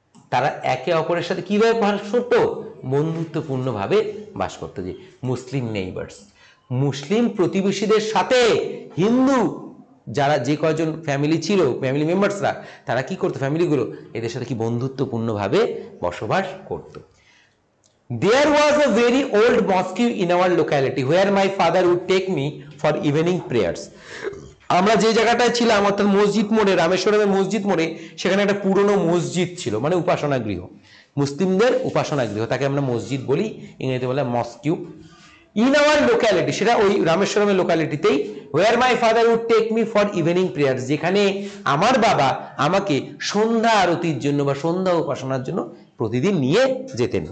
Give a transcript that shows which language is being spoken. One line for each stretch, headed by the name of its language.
Bangla: তারা একে অপরের সাথে কিভাবে বাস করতো? বন্ধুত্বপূর্ণভাবে বাস করতো। যে মুসলিম নেইবার্স, মুসলিম প্রতিবেশীদের সাথে হিন্দু যারা যে কয়জন ফ্যামিলি ছিল, ফ্যামিলি মেম্বার্সরা, তারা কি করতো? ফ্যামিলিগুলো এদের সাথে কি বন্ধুত্বপূর্ণভাবে বসবাস করতো।
English: There was a very old mosque in our locality where my father would take me for evening prayers.
Bangla: আমরা যে জায়গাটায় ছিলাম, অর্থাৎ মসজিদ মোড়ে, রামেশ্বরমের মসজিদ মোড়ে, সেখানে একটা পুরনো মসজিদ ছিল, মানে উপাসনা গৃহ, মুসলিমদের উপাসনা গৃহ, তাকে আমরা মসজিদ বলি, ইংরেজিতে বলে মস্কিউ।
English: in our locality,
Bangla: সেটা ওই রামেশ্বরমের লোকালিটিতেই,
English: where my father would take me for evening prayers,
Bangla: যেখানে আমার বাবা আমাকে সন্ধ্যা আরতির জন্য বা সন্ধ্যা উপাসনার জন্য প্রতিদিন নিয়ে যেতেন।